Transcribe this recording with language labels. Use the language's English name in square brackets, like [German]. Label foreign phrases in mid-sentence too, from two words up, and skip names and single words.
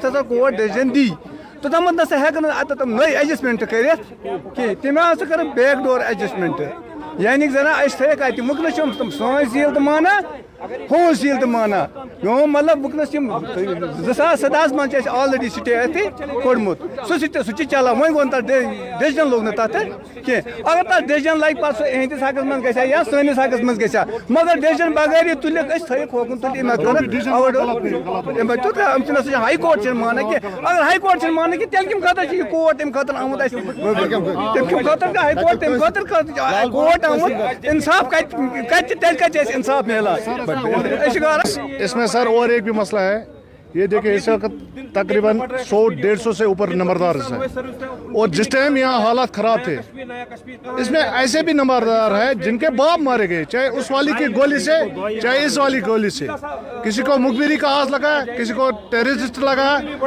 [Kashmiri] ہسا کورٹ ڈیسجن دی توٚتامتھ نسا ہٮ۪کن اتھ نٔے ایڈجسٹمنٹ کٔرِتھ کینٛہہ تٔمۍ ہسا کٔرٕن [English] back door adjustment [Kashmiri] یعنی زن أسۍ تھٲیِکھ اتہِ وٕنکٮ۪نس چھِ تِم سٲنۍ زیٖل تہِ مانان ہُہُنٛد زیٖل تہِ مانان میون مطلب وٕنکٮ۪نس یِم 2017 منٛز چھِ اَسہِ آلریڈی سٹے اتہِ کوٚڑمُت سُہ چھِ چلان وۄنۍ گوٚو نہٕ تتھ ڈیسجن لوٚگ نہٕ تتھ کینٛہہ اگر تتھ ڈیسجن لگہِ پتہٕ سُہ اِہنٛدِس حقس منٛز گژھِ ہا یا سٲنِس حقس منٛز گژھِ ہا مگر ڈیسجن بغٲر یہِ تُلِکھ أسۍ تھٲیِکھ ہوکُن تُلہِ أمۍ ہائی کورٹ چھِنہٕ مانان کینٛہہ اگر ہائی کورٹ چھِنہٕ مانان کینٛہہ تیٚلہِ کَمہِ خٲطرٕ چھُ یہِ کورٹ تَمہِ خٲطرٕ آمُت اَسہِ تَمہِ خٲطرٕ ہائی کورٹ تَمہِ خٲطرٕ کورٹ آمُت انصاف کتہِ تیٚلہِ کتہِ چھِ اَسہِ انصاف میلان [Urdu] اس میں سر اور ایک بھی مسئلہ ہے یہ دیکھیں اس وقت تقریباً 100-150 سے اوپر نمبردار ہیں اور جس ٹائم یہاں حالات خراب تھے اس میں ایسے بھی نمبردار ہیں جن کے باپ مارے گئے چاہے اس والی کی گولی سے چاہے اس والی گولی سے کسی کو مخبری کا ہاتھ لگا ہے کسی کو ٹیررسٹ لگا ہے